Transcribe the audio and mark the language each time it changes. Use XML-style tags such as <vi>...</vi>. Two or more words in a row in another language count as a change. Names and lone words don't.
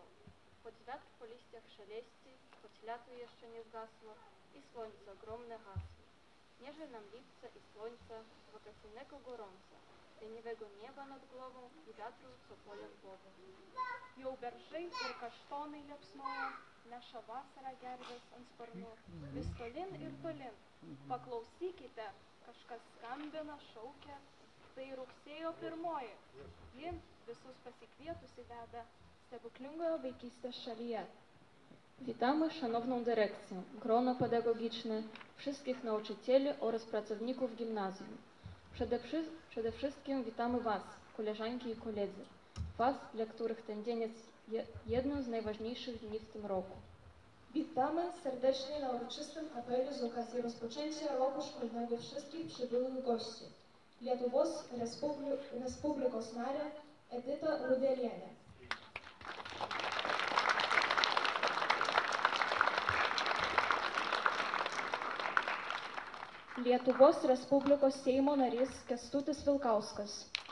<pl>Choć wiatr po liściach szeleści, choć lato jeszcze nie zgasło i słońce ogromne hasło. Nieże nam lipca i słońca, wakacyjnego gorąca, leniwego nieba nad głową i wiatru, co polem wodą.</pl> <lt>Jau beržai ir kaštonai liepsnoja, neša vasarą gervės ant sparnų. Vis tolin ir tolin. Paklausykite, kažkas skambina, šaukia. Tai rugsėjo 1. Ji visus pasikvietusi veda stebuklingoje vaikystės szalię.</lt> <pl>Witamy szanowną dyrekcję, grono pedagogiczne, wszystkich nauczycieli oraz pracowników gimnazjum. Przede wszystkim witamy Was, koleżanki i koledzy. Was, dla których ten dzień jest jednym z najważniejszych dni w tym roku. Witamy serdecznie na uroczystym apelu z okazji rozpoczęcia roku szkolnego wszystkich przybyłych gości.</pl> <lt>Lietuvos Respublikos narę Editą Rudelienę. Lietuvos Respublikos Seimo narys Kęstutis Vilkauskas.</lt>